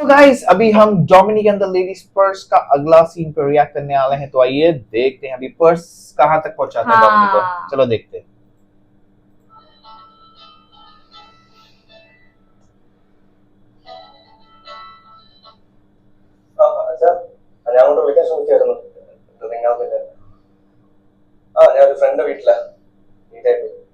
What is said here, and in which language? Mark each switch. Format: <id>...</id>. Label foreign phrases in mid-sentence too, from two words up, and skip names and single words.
<hi>गाइस अभी हम डोमिनिक एंड द लेडीज पर्स का अगला सीन पे रिएक्ट करने वाले हैं, तो आइए देखते हैं अभी पर्स कहां तक पहुंचाता है डोमिनिक को। चलो देखते हैं।</hi> <ml>ഞാൻ അങ്ങോട്ട് വിളിക്കാൻ ശ്രമിക്കായിരുന്നു. ഞാൻ ഒരു ഫ്രണ്ട് വീട്ടിലാ. വീട്ടായിട്ട്</ml>